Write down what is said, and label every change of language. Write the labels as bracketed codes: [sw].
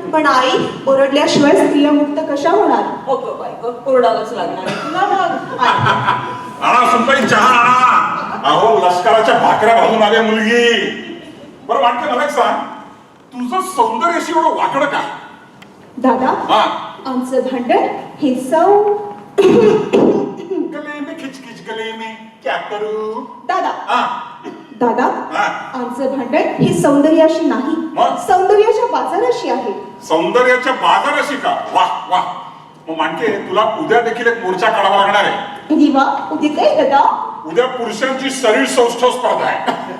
[mr] पण आई, ओरडल्याशिवाय स्त्रिया मुक्त कशा होणार? हो गं बाई, ओरडावंच लागणार आहे तुला. मग आणा सुनबाई चहा आणा. अहो लष्कराच्या भाकऱ्या भाजून आल्या मुलगी. बरं वाटतं मला एक सांग, तुझं सौंदर्याशी एवढं वाकडं का? दादा, हा, आमचं भांडण हे सौ. [hi] गले में खिचखिच गले में क्या करू? [mr] दादा, हा, दादा, हा. आमचं भांडण हे सौंदर्याशी नाही, मग? सौंदर्याच्या बाजाराशी आहे. सौंदर्याच्या बाजाराशी का? वा वा. मग मानके तुला उद्या देखील एक मोर्चा काढावा लागणार आहे. दिवा, उद्या काय दादा? उद्या पुरुषांची शरीर सौष्ठव स्पर्धा आहे.